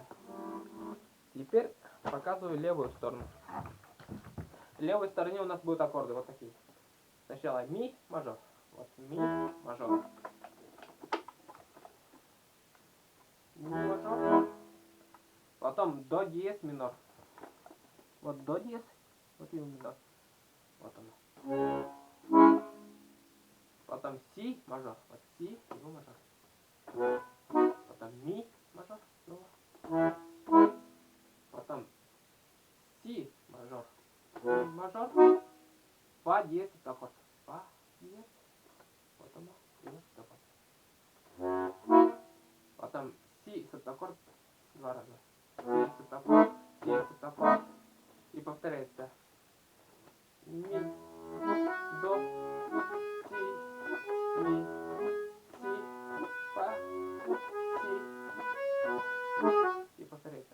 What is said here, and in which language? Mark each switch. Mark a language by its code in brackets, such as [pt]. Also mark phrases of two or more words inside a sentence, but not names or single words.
[ru] Теперь показываю левую сторону. В левой стороне у нас будут аккорды вот такие. Сначала ми, мажор. Вот ми, мажор. Ми, мажор. Потом до диез, минор. Вот до диез, вот и минор. Вот оно. Потом си, мажор. Вот си, его мажор. Потом ми, мажор. Снова. Потом си, мажор. Ми, мажор. Фа диез, это аккорд. Фа диез. Вот оно. Диез, это аккорд. Потом си, это аккорд. Два раза. Си, это аккорд. Си, это аккорд. И повторяется. Ми, до, си, ми, си, фа, си. И повторяется.